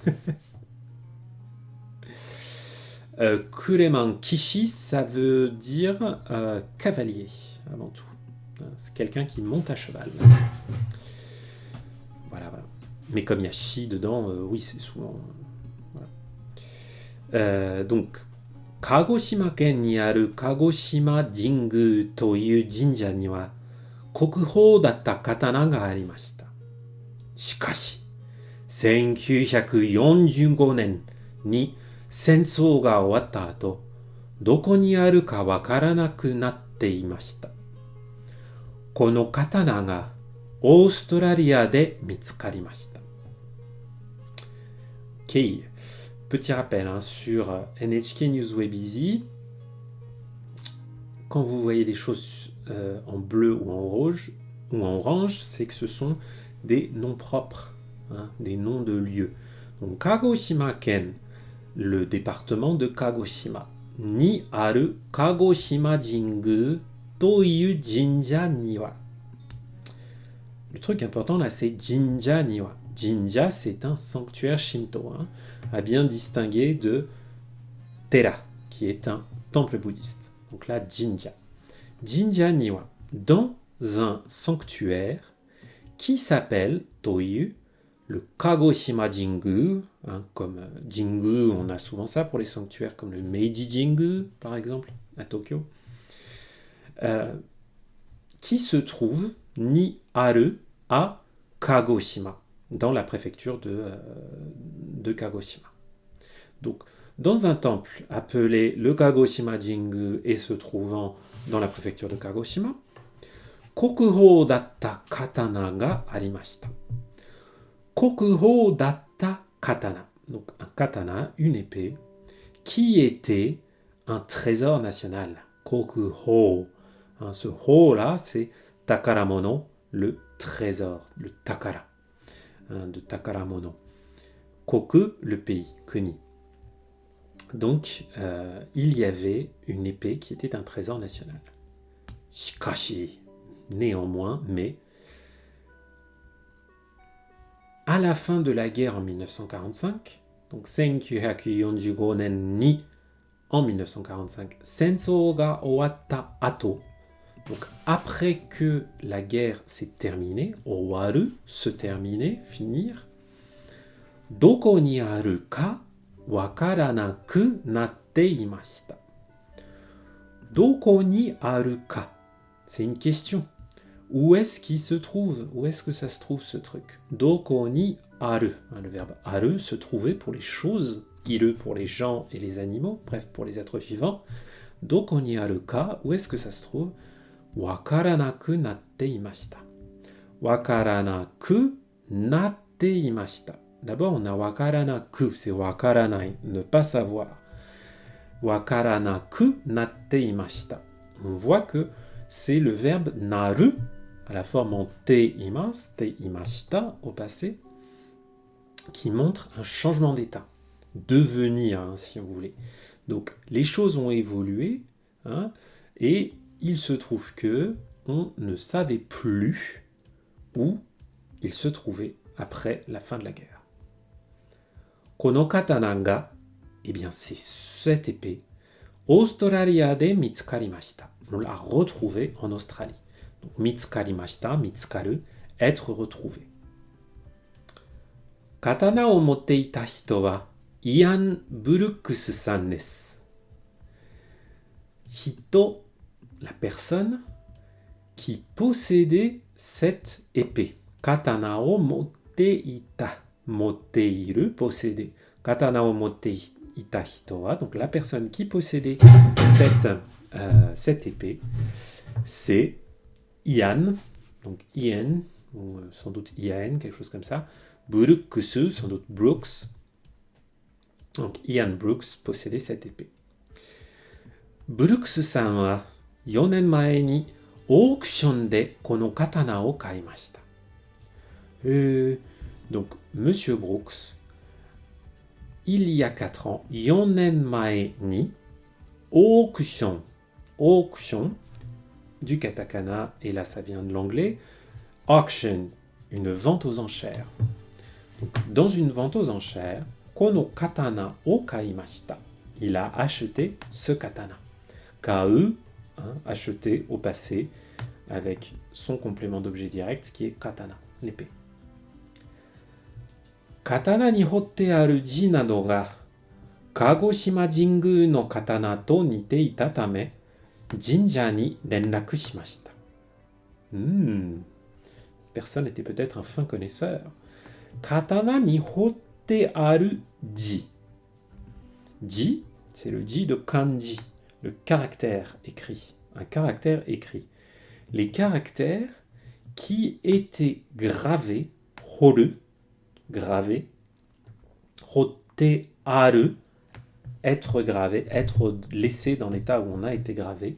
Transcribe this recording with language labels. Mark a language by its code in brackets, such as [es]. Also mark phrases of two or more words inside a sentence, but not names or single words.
[fr] Kureman Kishi, ça veut dire cavalier, avant tout. C'est quelqu'un qui monte à cheval. Voilà, voilà. Mais comme il y a Shi dedans, oui, c'est souvent... voilà. Donc, [ja] 鹿児島県にある鹿児島神宮という神社には国宝だった刀がありました. Shikashi, 1945年に戦争が終わった後、どこにあるかわからなくなっていました。この刀がオーストラリアで見つかりました。Ok. [fr] Petit rappel hein, sur NHK News Web Easy. Quand vous voyez des choses en bleu ou en orange, c'est que ce sont des noms propres, hein, des noms de lieux. Donc Kagoshima Ken, le département de Kagoshima. [ja] にある鹿児島神宮という神社には. [fr] Le truc important là, c'est [ja] 神社には. [fr] Jinja, c'est un sanctuaire shinto, hein, à bien distinguer de Tera, qui est un temple bouddhiste. Donc là, jinja. [ja] 神社には, [fr] dans un sanctuaire qui s'appelle Toyu, le Kagoshima Jingu, hein, comme Jingu, on a souvent ça pour les sanctuaires comme le Meiji Jingu, par exemple, à Tokyo, qui se trouve [ja] にある [fr] à Kagoshima, dans la préfecture de Kagoshima. Donc, dans un temple appelé le Kagoshima Jingu et se trouvant dans la préfecture de Kagoshima, [ja] 国宝だった刀がありました. 国宝だった刀. [fr] Donc un katana, une épée, qui était un trésor national. Kokuhou. Hein, ce ho là, c'est takaramono, le trésor, le takara, hein, de takaramono. Koku, le pays, kuni. Donc, il y avait une épée qui était un trésor national. Shikashi, néanmoins, mais à la fin de la guerre en 1945, donc [ja] 1945年に [fr] en 1945, [ja] 戦争が終わった後, [fr] donc après que la guerre s'est terminée, owaru, se terminer, finir, [ja] どこにあるかわからなくなっていました. どこにあるか? [fr] C'est une question. Où est-ce qu'il se trouve? Où est-ce que ça se trouve ce truc? [ja] どこにある. [fr] Le verbe aru, se trouver pour les choses. Iru pour les gens et les animaux. Bref, pour les êtres vivants. [ja] どこにあるか? [fr] Où est-ce que ça se trouve? [ja] わからなくなっていました. わからなくなっていました. [fr] D'abord, on a wakaranaku, c'est wakaranai, ne pas savoir. [ja] わからなくなっていました. [fr] On voit que c'est le verbe naru, à la forme en te imas, [ja] ていました, [fr] au passé, qui montre un changement d'état. Devenir, si vous voulez. Donc, les choses ont évolué, et il se trouve que on ne savait plus où il se trouvait après la fin de la guerre. [ja] この刀が, [fr] eh bien c'est cette épée, [ja] オーストラリアで見つかりました. [fr] On l'a retrouvée en Australie. Donc mitsukarimashita, mitsukaru, être retrouvé. [ja] 刀を持っていた人はイアン・ブルックスさんです. [fr] Hito, la personne qui possédait cette épée. [ja] 刀を持っていた。持っている, posséder. 刀を持っていた人は, [fr] donc la personne qui possédait cette épée, c'est Ian, donc Ian, ou sans doute Ian, quelque chose comme ça. Brooks, sans doute Brooks. Donc Ian Brooks possédait cette épée. [ja] Brooks-san wa 4年前にオークションでこの刀を買いました。 [fr] Donc, Monsieur Brooks, il y a 4 ans, [ja] 4 年前に [fr] auction, du katakana, et là ça vient de l'anglais, auction, une vente aux enchères. Donc, dans une vente aux enchères, [ja] この刀を買いました, [fr] il a acheté ce katana. Kau, acheté au passé, avec son complément d'objet direct qui est katana, l'épée. [ja] 刀に彫ってある字などが鹿児島神宮の刀と似ていたため神社に連絡しました. [fr] Personne était peut-être un fin connaisseur. [ja] 刀に彫ってある字. [fr] Ji, c'est le ji de kanji, le caractère écrit. Un caractère écrit. Les caractères qui étaient gravés, horu, gravé, [ja] 彫ってある, [fr] être gravé, être laissé dans l'état où on a été gravé.